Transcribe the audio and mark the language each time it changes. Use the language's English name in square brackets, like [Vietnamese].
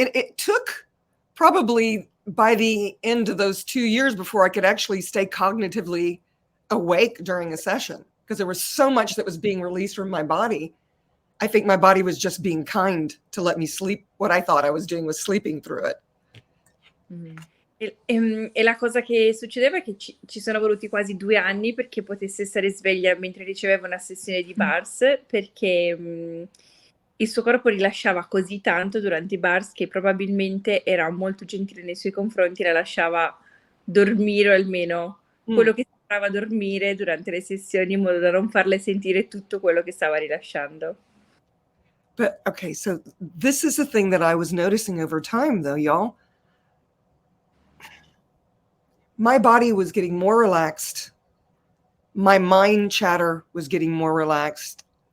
[English] It took probably by the end of those 2 years before I could actually stay cognitively awake during a session, because there was so much that was being released from my body. I think my body was just being kind to let me sleep. What I thought I was doing was sleeping through it. Mm. [Italian] E la cosa che succedeva è che ci sono voluti quasi 2 anni perché potesse stare sveglia mentre riceveva una sessione di bars, perché il suo corpo rilasciava così tanto durante i bars che probabilmente era molto gentile nei suoi confronti, la lasciava dormire o almeno quello che sembrava dormire durante le sessioni, in modo da non farle sentire tutto quello che stava rilasciando. [English] But okay, so this is the thing that I was noticing over time, though, y'all. My body was getting more relaxed. My mind chatter was getting more relaxed.